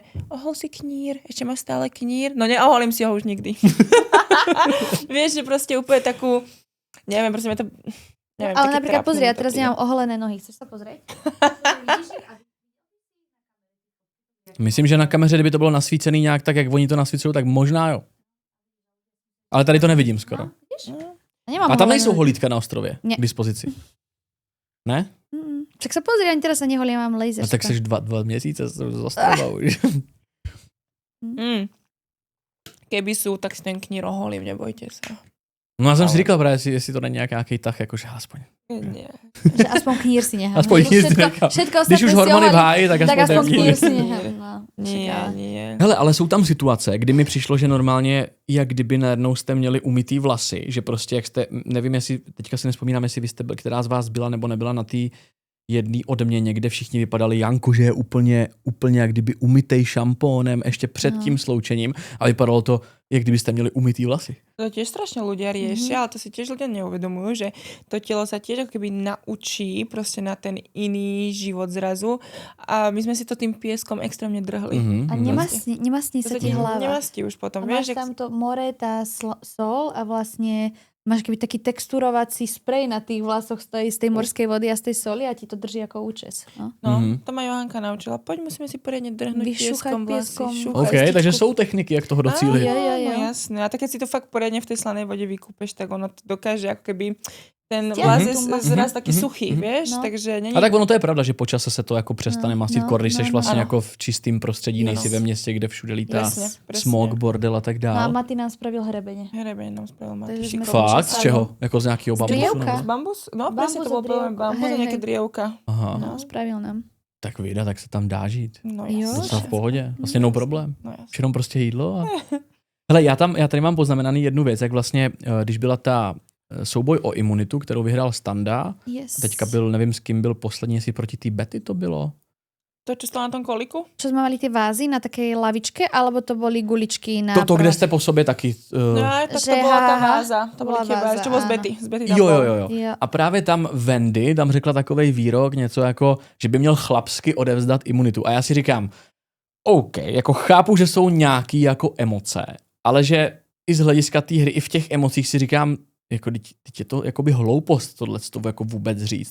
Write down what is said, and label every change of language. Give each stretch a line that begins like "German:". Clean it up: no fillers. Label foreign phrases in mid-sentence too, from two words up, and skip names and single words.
Slovak: Ohol si knír, ešte máš stále knír? No neoholím si ho už nikdy. Vieš, že proste úplne takú, neviem, proste to... Neviem, ale napríklad pozri, ja teraz nemám oholené nohy. Chceš sa pozrieť?
Czech: Myslím, že na kameře, kdyby to bylo nasvícený nějak tak, jak oni to nasvícují, tak možná jo. Ale tady to nevidím skoro. Nemám a tam nejsou holítka na ostrově
Slovak: Nie.
Czech: k dispozici. Ne?
Slovak: Tak sa pozri, ani teraz sa neholím, mám laser.
Czech: A tak seš 2 měsíce z ostrova už.
Slovak: Keby sú, tak si ten knír oholím, nebojte sa.
Czech: No já jsem si říkal právě, jestli to není nějaký tah, jakože aspoň.
Slovak: Nie.
Czech: Že aspoň knír si nechám. Aspoň knír si nechám. Když už hormony v háji, tak aspoň knír. knír si nechám. No,
Slovak: Nie.
Czech: Hele, ale jsou tam situace, kdy mi přišlo, že normálně, jak kdyby najednou jste měli umytý vlasy, že prostě jak jste, nevím, jestli, teďka si nespomínám, jestli vy jste byl, která z vás byla nebo nebyla na té jedný odměně, kde všichni vypadali Janko, že je úplně jak kdyby umytej šampónem ještě před tím sloučením a vypadalo to, jak kdybyste měli umytý vlasy.
Slovak: To tiež strašne ľudia riešia, ale to si tiež ľudia neuvedomujú, že to telo sa tiež ako keby naučí proste na ten iný život zrazu a my sme si to tým pieskom extrémne drhli.
Czech: A nemastní sa ti hlava. Nemastí už potom.
Slovak: A máš tam to more, tá sol a vlastne máš keby taký texturovací sprej na tých vlasoch z tej morskej vody a z tej soli a ti to drží ako účes. No, to ma Johanka naučila. Poď, musíme si poriadne drhnúť pieskom vlasy. OK, takže sú techniky, jak toho docílit. No jasné. A tak keď si to fakt poriadne v tej slanej vode vykúpeš, tak ono to dokáže ako keby ten vlas je zraz taký suchý, vieš? No.
Czech: Takže není... A tak ono to je pravda, že po čase se to jako přestane mastit, když seš vlastně jako v čistým prostředí, nejsi ve městě, kde všude lítá smog, bordel a tak dále.
Slovak: No a Mati nám spravil hrebeně. Hrebeň nám spravil Mati.
Czech: Fakt? Z čeho? Jako z nějakého bambusu?
Slovak: Z bambus? No, presne to bolo bambus a nejaké drievka. Aha. No, spravil nám.
Czech: Tak vida, tak se tam dá žít. No v pohodě. Vlastně
English: no problém.
Czech: No, jenom prostě jídlo. A... Hele, já tady mám poznamenaný jednu věc, jak vlastně, když byla ta souboj o imunitu, kterou vyhrál Standa. Yes. Teďka byl, nevím s kým byl poslední, jestli proti té Betty to bylo.
Slovak: To, čo stalo na tom koliku? Čo sme mali tie vázy na takej lavičke, alebo to boli guličky na... To,
Czech: kde jste po sobě taky... No, tak to byla ta váza. To byla tie vázy. To bylo z Betty. Jo. A právě tam Wendy tam řekla takovej výrok, něco jako, že by měl chlapsky odevzdat imunitu. A já si říkám, OK, jako chápu, že jsou nějaký jako emoce, ale že i z hlediska té hry, i v těch emocích si říkám, jako teď je to jakoby hloupost tohleto jako vůbec říct.